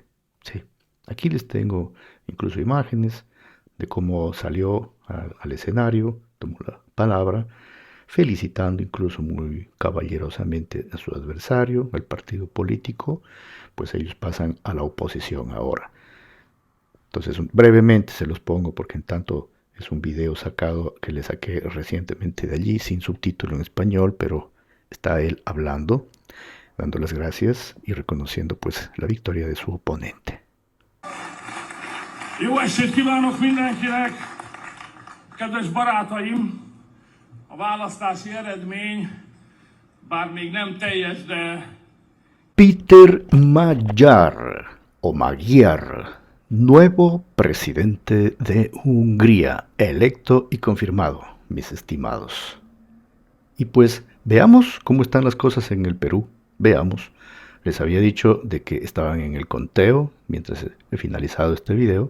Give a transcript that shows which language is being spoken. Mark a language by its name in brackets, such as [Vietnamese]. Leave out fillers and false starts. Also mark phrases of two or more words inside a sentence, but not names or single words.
[Spanish] Sí, aquí les tengo incluso imágenes de cómo salió al escenario, tomó la palabra, felicitando incluso muy caballerosamente a su adversario, el partido político, pues ellos pasan a la oposición ahora. Entonces brevemente se los pongo porque en tanto es un video sacado que le saqué recientemente de allí sin subtítulo en español, pero está él hablando, dando las gracias y reconociendo pues la victoria de su oponente. [Hungarian] Jó estét kívánok mindenkinek, kedves barátaim! A választási eredmény, bár még nem teljes, de... [Spanish] Peter Magyar, o Magyar, nuevo presidente de Hungría, electo y confirmado, mis estimados. Y pues veamos cómo están las cosas en el Perú, veamos. Les había dicho de que estaban en el conteo mientras he finalizado este video.